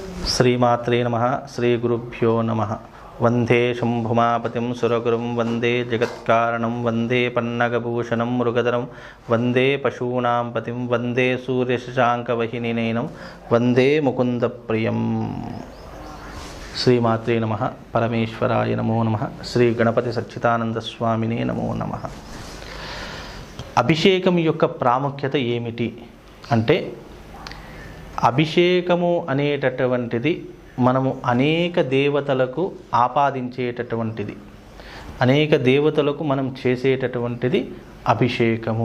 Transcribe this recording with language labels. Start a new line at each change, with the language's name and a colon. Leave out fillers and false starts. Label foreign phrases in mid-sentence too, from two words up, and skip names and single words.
Sanskrit: श्रीमात्रे नमः श्रीगुरुभ्यो नमः। वंदे शंभुमापतिं सुरगुरुं वंदे जगत्कारणं वंदे पन्नगभूषणं मृगधरं वंदे पशूनां पतिं वंदे सूर्यशशाङ्कवहिनीनयनं वंदे मुकुन्दप्रियं। श्रीमात्रे नमः। परमेश्वराय नमो नमः। श्री गणपति सच्चिदानंद स्वामिने नमो नमः।
Telugu: అభిషేకం యొక్క ప్రాముఖ్యత ఏమిటి అంటే, అభిషేకము అనేటటువంటిది మనము అనేక దేవతలకు ఆపాదించేటటువంటిది, అనేక దేవతలకు మనం చేసేటటువంటిది అభిషేకము.